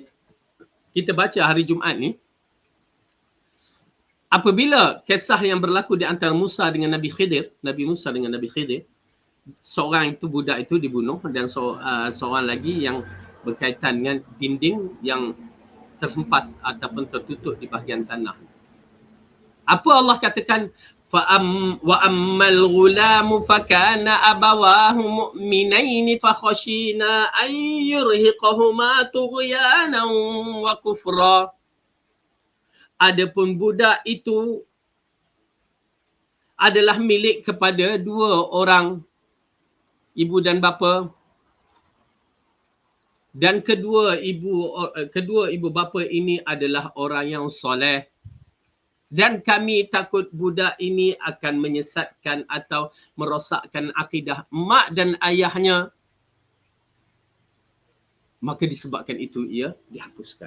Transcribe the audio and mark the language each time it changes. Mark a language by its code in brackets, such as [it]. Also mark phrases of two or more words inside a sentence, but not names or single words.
[ms] Kita baca hari Jumaat ni. Apabila kisah yang berlaku di antara Musa dengan Nabi Khidir, Nabi Musa dengan Nabi Khidir, seorang itu, budak itu dibunuh dan seorang lagi yang berkaitan dengan dinding yang terhempas ataupun tertutup di bahagian tanah. Apa Allah katakan? [ar] وأما الغلام فكان أبواه مؤمنين فخشينا أن يرهقهما طغيانا وكفرا. [ms] Adapun budak itu adalah milik kepada dua orang, ibu dan bapa, dan kedua ibu bapa ini adalah orang yang soleh, dan kami takut budak ini akan menyesatkan atau merosakkan akidah mak dan ayahnya, maka disebabkan itu ia dihapuskan.